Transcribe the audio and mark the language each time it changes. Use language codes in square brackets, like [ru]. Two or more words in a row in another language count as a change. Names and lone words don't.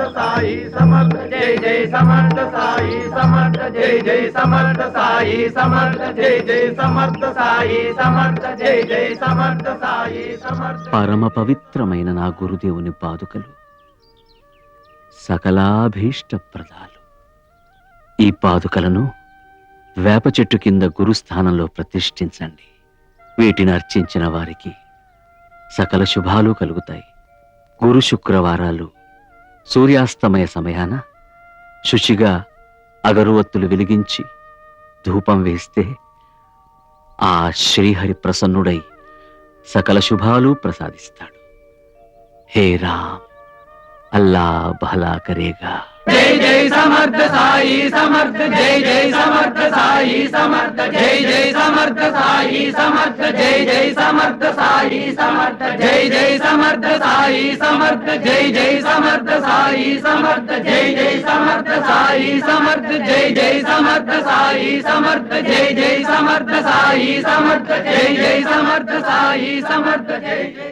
[hi] साई समर्थ जय जय समर्थ साई समर्थ जय जय समर्थ साई समर्थ जय जय समर्थ साई समर्थ जय जय समर्थ साई समर्थ [te] పరమ పవిత్రమైన నా గురుదేవుని పాదుకలు సకలాభీష్టప్రదాలు. ఈ పాదుకలను వేప చెట్టు కింద గురుస్థానంలో ప్రతిష్ఠించండి. వీటిని అర్చించిన వారికి సకల శుభాలు కలుగుతాయి. గురు శుక్రవారాలు సూర్యాస్తమయ సమయాన శుచిగా అగరువత్తులు వెలిగించి ధూపం వేస్తే ఆ శ్రీహరి ప్రసన్నుడై సకల శుభాలు ప్రసాదిస్తాడు. [hi] हे राम, अल्ला भला करेगा. जय जय समर्थ साई समर्थ जय जय समर्थ साई समर्थ जय जय समर्थ साई समर्थ जय जय समर्थ साई समर्थ जय जय समर्थ साई समर्थ जय जय समर्थ साई समर्थ जय जय समर्थ साई समर्थ जय जय समर्थ साई समर्थ जय जय समर्थ साई समर्थ जय जय समर्थ साई समर्थ जय जय